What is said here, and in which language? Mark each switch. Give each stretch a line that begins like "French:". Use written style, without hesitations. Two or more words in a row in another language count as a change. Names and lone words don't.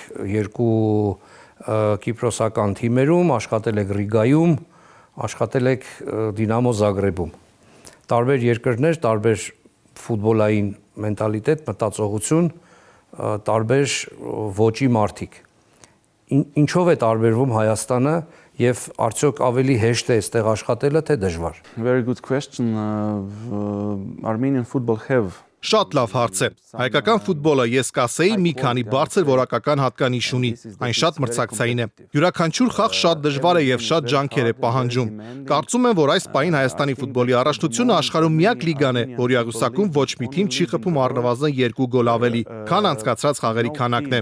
Armenian: երկու կիպրոսական թիմերում, աշխատել եք Ռիգայում, աշխատել եք Դինամո Զագրեբում։ Տարբեր երկրներ, տարբեր ֆուտբոլային մենտալիտետ, մտածողություն, տարբեր ոճի մարդիկ։ Ինչով է տարբերվում Հայաստանը եւ արդյոք ավելի հեշտ է այստեղ աշխատելը, թե դժվար։
English: Very good question. Armenian football have
Armenian: Շատ լավ հարց է։ Հայկական ֆուտբոլը ես կասեի մի քանի բարձր որակական հատկանիշ ունի, այն շատ մրցակցային է։ Յուրաքանչյուր խաղ շատ դժվար է եւ շատ ջանքեր է պահանջում։ Կարծում եմ, որ այս պահին Հայաստանի ֆուտբոլի առաջնությունը աշխարհում միակ լիգան է, որի աղյուսակում ոչ մի թիմ չի խփում առնվազն 2 գոլ ավելի, քան անցկացրած խաղերի քանակն է։